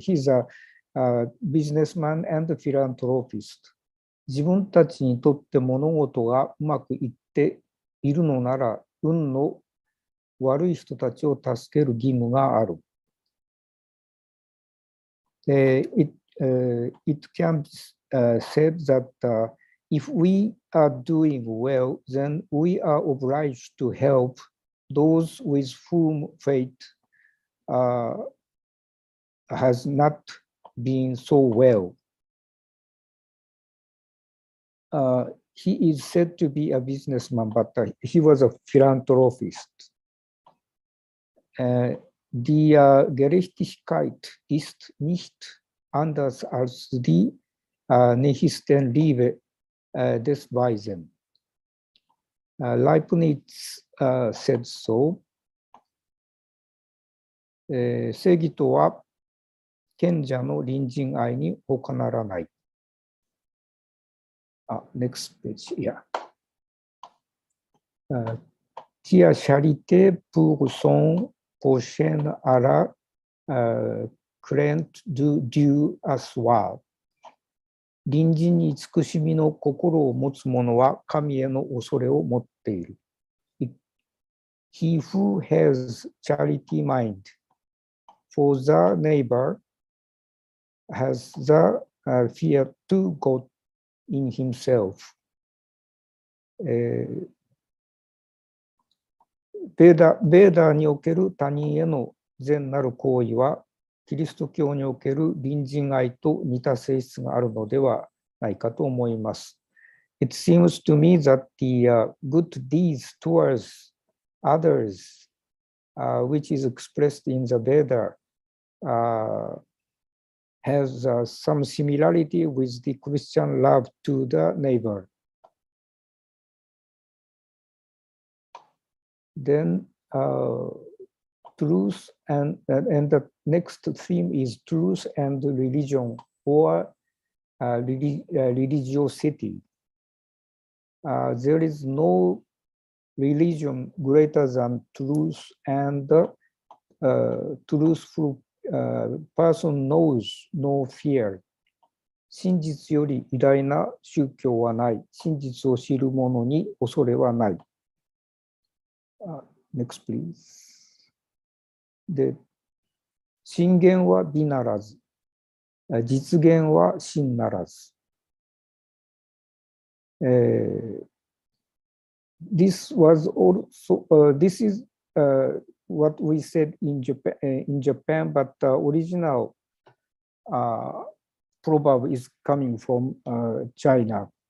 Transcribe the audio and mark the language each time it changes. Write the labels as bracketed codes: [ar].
[en] He's a businessman and a philanthropist. [ja] 自分たちにとって物事がうまくいっているのなら、運の悪い人たちを助ける義務がある。 [en] It can be said that if we are doing well, then we are obliged to help those with whom fate has not been so well. He is said to be a businessman, but he was a philanthropist. [de] Die Gerechtigkeit ist nicht anders als die Nächstenliebe des Weisen. [en] Leibniz said so. [ja] 正義とは賢者の隣人愛に他ならない。 [en] Next page, yeah. [fr] Qui a charité pour son prochain à la crainte de Dieu à soi. [ja] 隣人に慈しみの心を持つ者は神への恐れを持っている。 [en] He who has charity mind for the neighbor has the fear to God in himself. [ja] ベーダにおける他人への善なる行為は、キリスト教における隣人愛と似た性質があるのではないかと思います。 [en] It seems to me that the good deeds towards others, which is expressed in the Veda, has some similarity with the Christian love to the neighbor. Then truth and the next theme is truth and religion or religiosity. There is no religion greater than truth, and truthful person knows no fear. [ja] 真実より偉大な宗教はない。真実を知る者に恐れはない。 [en] Next, please. [ja] で、真言は美ならず、実現は真ならず。 [en] This was also, this is what we said in Japan, but the original proverb is coming from China.